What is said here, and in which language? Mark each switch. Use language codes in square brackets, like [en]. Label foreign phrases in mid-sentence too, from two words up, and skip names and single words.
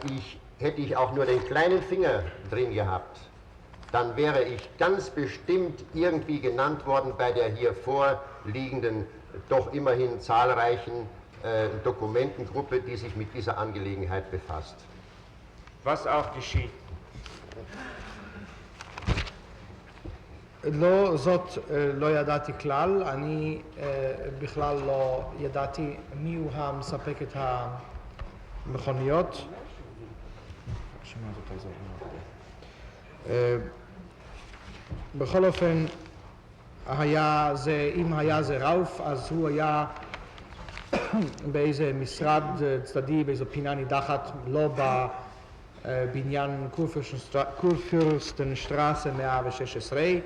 [de] hätte ich auch nur den kleinen Finger drin gehabt, dann wäre ich ganz bestimmt irgendwie genannt worden bei der hier vorliegenden, doch immerhin zahlreichen Dokumentengruppe, die sich mit dieser Angelegenheit befasst. Was auch geschieht. [he] לא, זאת לא ידעתי כלל, אני בכלל לא ידעתי מי הוא המספק את המכוניות. בכל אופן, אם היה זה ראוף, אז הוא היה באיזה משרד צדדי, באיזו פינה נידחת, לא בבניין קורפürstenstraße 116.